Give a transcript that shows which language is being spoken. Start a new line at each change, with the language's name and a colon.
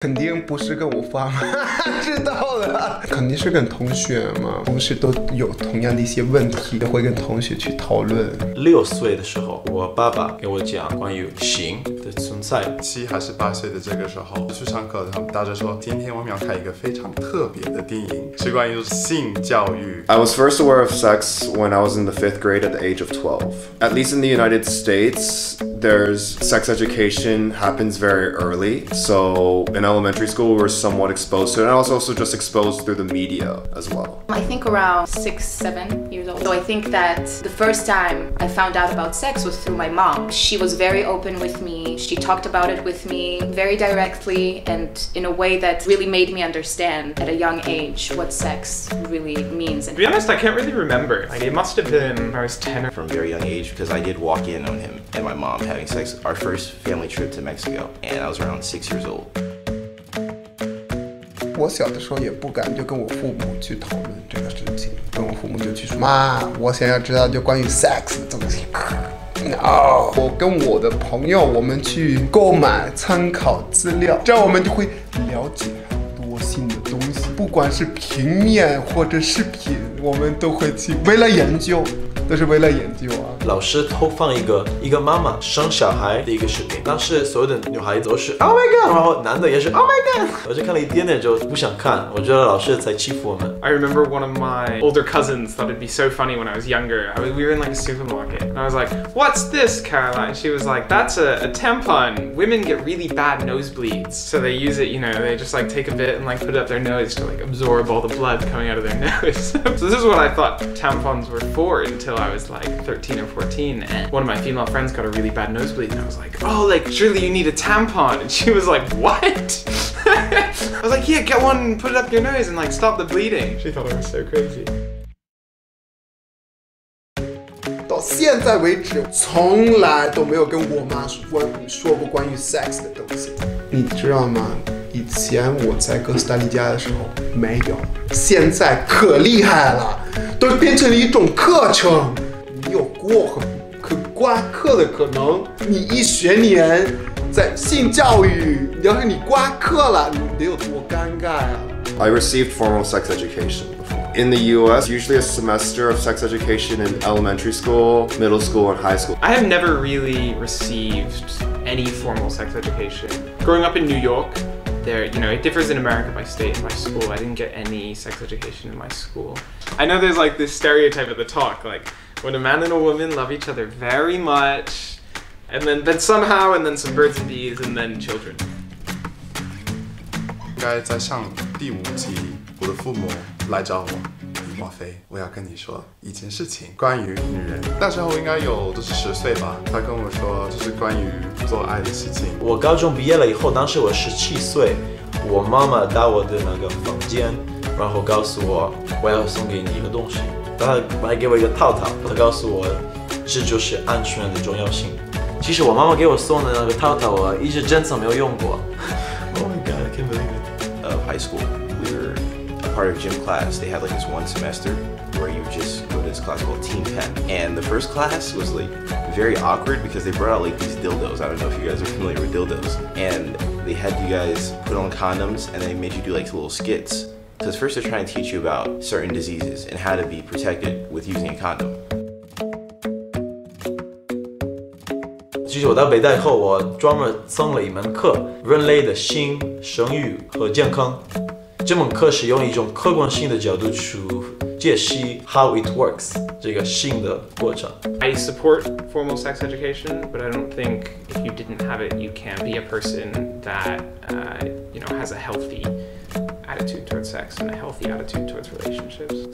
Chinese: 肯定不是跟我爸妈知道的，肯定是跟同学嘛，同时都有同样的一些问题，会跟同学去讨论。 6岁的时候，我爸爸给我讲关于性的存在。 7还是8岁的这个时候去上课，他们大家说今天我们要看一个非常特别的电影，是关于性教育。
English: I was first aware of sex when I was in the 5th grade at the age of 12. At least in the United States, there's sex education happens very early. So in elementary school, we were somewhat exposed to it, and I was also just exposed through the media as well. I think around 6, 7 years old. So I think that the first time I found out about sex was through my mom. She was very open with me. She talked about it with me very directly and in a way that really made me understand at a young age what sex really means. To be honest, I can't really remember. Like, it must have been when I was 10 From a very young age, because I did walk in on him and my mom having sex. Our first family trip to Mexico, and I was around 6 years old.
Chinese: 我小的时候也不敢就跟我父母去讨论这个事情，跟我父母就去说妈，我想要知道就关于 sex 的东西。 No， 我跟我的朋友，我们去购买参考资料，这样我们就会了解很多新的东西，不管是平面或者视频，我们都会去为了研究。都是为了研究啊！老师投放一个妈妈生小孩的一个视频，当时所有的女孩子都是
English: Oh my god，
Chinese: 然后男的也是 Oh my god， 我就看了一点点就不想看，我觉得老师在欺负我们。
English: I remember one of my older cousins thought it'd be so funny when I was younger. We were in like a supermarket, and I was like, "What's this, Caroline?" She was like, "That's a tampon. Women get really bad nosebleeds, so they use it. You know, they just like take a bit and like put it up their nose to like absorb all the blood coming out of their nose." So this is what I thought tampons were for until I was like 13 or 14, and one of my female friends got a really bad nosebleed, and I was like, "Oh, like surely you need a tampon," and she was like, "What?" I was like, "Yeah, get one and put it up your nose and like stop the bleeding." She thought I was so crazy.
Chinese: 到现在为止，从来都没有跟我妈说过关于 sex 的东西，你知道吗？以前我在哥斯达黎加的时候没有，现在可厉害了，都变成了一种课程。你有过可挂科的可能，你一学年在性教育，要是你挂科了，你得有多尴尬呀！
English: I received formal sex education before. In the US, usually a semester of sex education in elementary school, middle school, and high school. I have never really received any formal sex education. Growing up in New York, there, you know, it differs in America by state and by school. I didn't get any sex education in my school. I know there's like this stereotype at the talk, like when a man and a woman love each other very much, and then somehow, and then some birds and bees, and then children.
Chinese: 应该在上第5集，我的父母来找我，王菲，我要跟你说一件事情，关于女人。那时候应该有就是10岁吧，他跟我说就是关于做爱的事情。我高中毕业了以后，当时我17岁，我妈妈到我的那个房间，然后告诉我我要送给你一个东西，她还给我一个套套，她告诉我这就是安全的重要性。其实我妈妈给我送的那个套套，我一直真的没有用过。
English: Oh my god, I can't believe it. High school, we were a part of gym class. They had like this one semester where you just go to this class called Team 10. And the first class was like very awkward because they brought out like these dildos. I don't know if you guys are familiar with dildos. And they had you guys put on condoms and they made you do like little skits. Because first they're trying to teach you about certain diseases and how to be protected with using a condom.
Chinese: 其实我到北大以后，我专门上了一门课，人类的性、生育和健康。这门课是用一种客观性的角度去解析
English: how it works
Chinese: 这个性的过程。
English: I support formal sex education, but I don't think if you didn't have it, you can't be a person that you know, has a healthy attitude towards sex and a healthy attitude towards relationships.